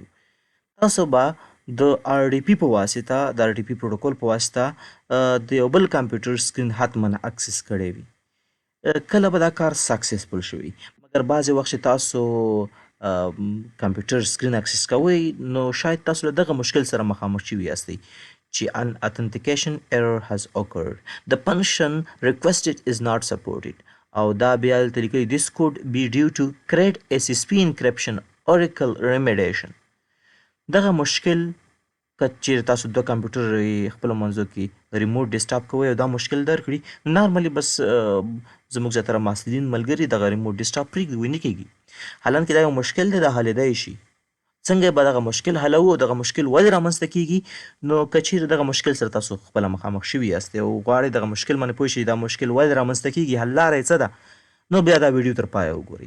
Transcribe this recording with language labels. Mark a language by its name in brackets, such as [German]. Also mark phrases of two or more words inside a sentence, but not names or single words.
[Pashto] تاسو به د آر ډي پي په واسطه د آر ډي پي پروتوکول په واسطه د یو بل [English] computer screen [Pashto] حتما اکسس کړی وي. کله به دا کار سکسسفل شوي مګر بعضې وخت چې تاسو [English] computer screen [Pashto] اکسس کوئ نو شاید تاسو له دغه مشکل سره مخامخ شوي یاستئ چې [English] an authentication error has occurred. The function requested is not supported. [Pashto] او دا بیا دلته لیکلي [English] this could be due to CredSSP encryption Oracle remediation. [Pashto] دغه مشکل که چیرې تاسو دوه کمپیوټر خپلو منځو کې [English] remote desktop [Pashto] کوئ او دا مشکل درکړي نو نارملی بس زموږ زیاتره محصلین ملګري دغه [English] remote desktop [Pashto] پرېږدي وایي نه کېږي. حالانکې دا یو مشکل دی دا حلېدی شي. څنګه به دغه مشکل حلوو او دغه مشکل ولې رامنځته کیږي نو که چیرې دغه مشکل سره تاسو خپله مخامخ شوي یاستئ او غواړئ دغه مشکل باندې پوه شئ دا مشکل ولې رامنځته کیږي حل لاره یې څه ده نو بیا دا ویډیو تر پایه وګورئ.